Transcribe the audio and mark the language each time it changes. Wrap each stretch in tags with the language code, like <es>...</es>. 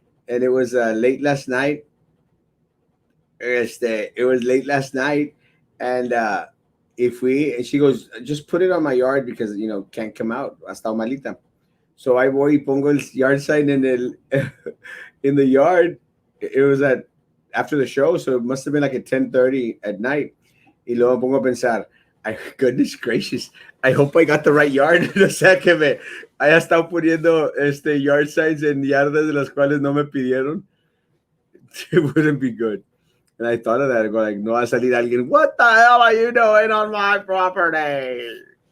<en>And it was late last night. It was late last night, and if we and she goes, just put it on my yard because can't come out</en> <es>hasta malita.</es> <en>So I</en> <es>voy y pongo el</es> <en>yard sign in the yard. It was at after the show, so it must have been like at 10:30 at night.</en> <es>Y luego pongo a pensar, ay,</es> <en>goodness gracious, I hope I got the right yard.</en> <es>O sea que me haya estado poniendo yard signs en yardas de las cuales no me pidieron.</es> <en>It wouldn't be good. And I thought of that. I go like,</en> <es>no va a salir alguien.</es> <en>What the hell are you doing on my property?</en>